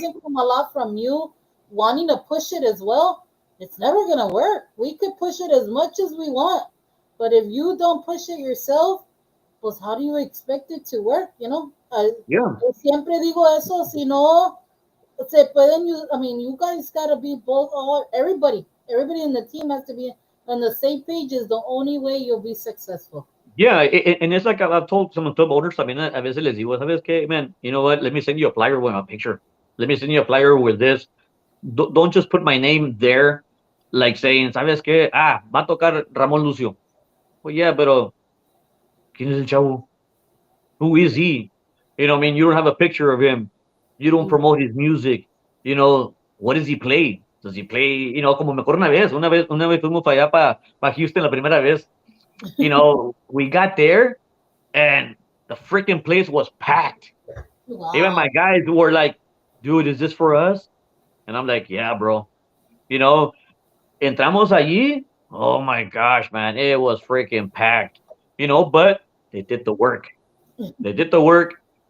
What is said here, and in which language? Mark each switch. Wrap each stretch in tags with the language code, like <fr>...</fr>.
<en>doesn't come a lot from you wanting to push it as well, it's never gonna work. We could push it as much as we want, but if you don't push it yourself, pues how do you expect it to work? Yeah.</en> <es>Yo siempre digo eso, si no se pueden</es> <en>use, I mean, you guys gotta be both, all everybody in the team has to be on the same page. Is the only way you'll be successful. Yeah, and it's like I've told some club owners</en> <es>también a veces les digo, ¿sabes qué?</es> <en>Man, you know what? Let me send you a flyer with a picture. Let me send you a flyer with this. Don't just put my name there, like saying,</en> <es>¿sabes qué? Ah, va a tocar Ramón Lucio.</es> <en>Well, yeah,</en> <es>pero ¿quién es el chavo?</es> <en>Who is he? I mean, you don't have a picture of him. You don't promote his music. What does he play? Does he play,</en> <es>como me acuerdo una vez fuimos para allá para Houston la primera vez.</es> <en>We got there and the freaking place was packed. Even my Wow. guys were like, dude, is this for us? And I'm like, yeah, bro. You know,</en> <es>entramos allí.</es> <en>Oh my gosh, man. It was freaking packed. But they did the work. They did the work.</en>